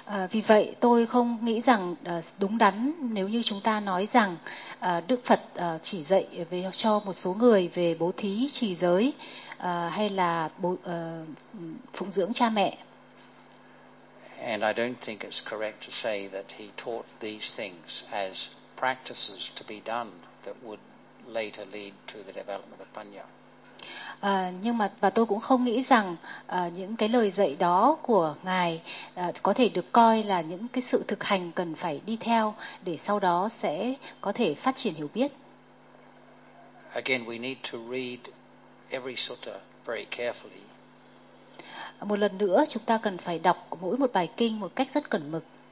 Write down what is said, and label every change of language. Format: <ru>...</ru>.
<vi>Vì vậy tôi không nghĩ rằng đúng đắn nếu như chúng ta nói rằng Đức Phật chỉ dạy về cho một số người về bố thí, trì giới hay là phụng dưỡng cha mẹ.</vi> <en>And I don't think it's correct to say that he taught these things as practices to be done that would later lead to the development of panya.</en> <vi>Nhưng mà và tôi cũng không nghĩ rằng những cái lời dạy đó của ngài có thể được coi là những cái sự thực hành cần phải đi theo để sau đó sẽ có thể phát triển hiểu biết.</vi> <en>Again, we need to read every sutta very carefully.</en> <vi>Một lần nữa chúng ta cần phải đọc mỗi một bài kinh một cách rất cẩn mực.</vi>